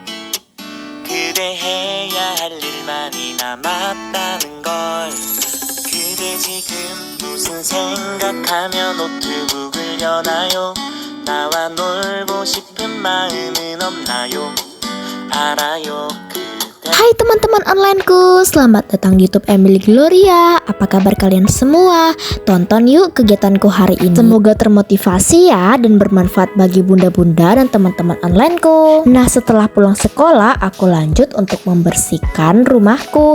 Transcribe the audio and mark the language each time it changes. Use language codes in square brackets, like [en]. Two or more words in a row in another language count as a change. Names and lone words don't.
[ko] 그대 해야 할 일만이 남았다는 걸. 그대 지금 무슨 생각하며 노트북을 여나요? 나와 놀고 싶은 마음은 없나요? 알아요. [id] Hai teman-teman onlineku, selamat datang di YouTube Emily Gloria. Apa kabar kalian semua? Tonton yuk kegiatanku hari ini. Semoga termotivasi ya dan bermanfaat bagi bunda-bunda dan teman-teman onlineku. Nah, setelah pulang sekolah, aku lanjut untuk membersihkan rumahku.